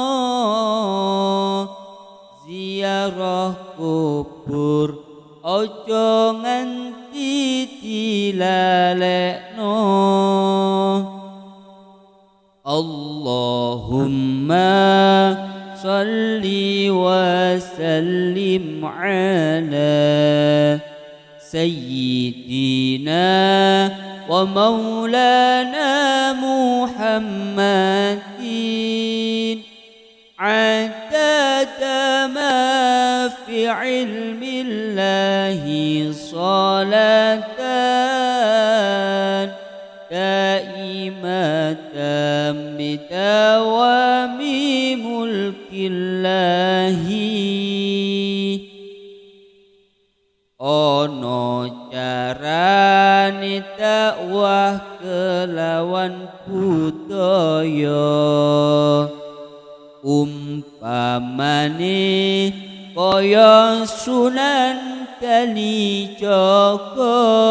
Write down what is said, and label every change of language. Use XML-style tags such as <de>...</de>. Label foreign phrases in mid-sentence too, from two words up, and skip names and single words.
<jv>ziarah kubur ojo nganti dilalekno</jv> <ar>اللهم صل وسلم على سيدنا ومولانا محمد عدد ما في علم الله صلاة دائمة بدوام ملك الله</ar> <jv>ono carane dakwah kelawan budaya umpamane kaya Sunan Kalijaga</jv>